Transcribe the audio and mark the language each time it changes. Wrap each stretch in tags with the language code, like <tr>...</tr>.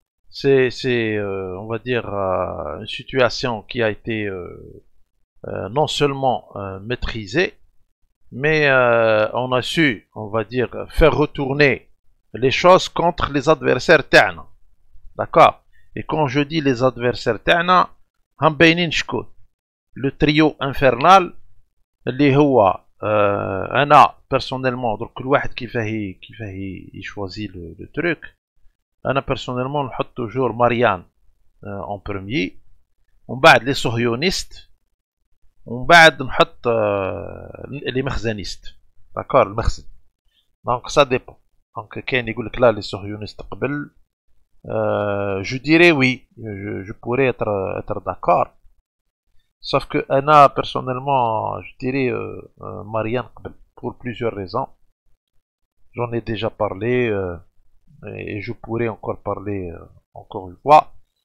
<fr>C'est on va dire une situation qui a été non seulement maîtrisée, mais on a su, on va dire, faire retourner les choses contre les adversaires تاعنا. D'accord? Et quand je dis les adversaires تاعنا,</fr> <ar>هم باينين شكون.</ar> <fr>Le trio infernal</fr> <ar>اللي هو انا</ar> <fr>personnellement, donc</fr> <ar>كل واحد كيفاه يشوازي</ar> <fr>le truc.</fr> <ar>انا personnellement نحط</ar> <fr>toujours Marianne en premier,</fr> <ar>ومن بعد les صهيونيست, ومن بعد نحط les مخزنيست.</ar> <fr>d'accord, المخزن. donc ça dépend. donc</fr> <ar>كاين يقول لك لا les صهيونيست قبل.</ar> <fr>je dirais oui, je pourrais être d'accord. Sauf que Anna, personnellement, je dirais Marianne pour plusieurs raisons. J'en ai déjà parlé et je pourrais encore parler encore une fois.</fr>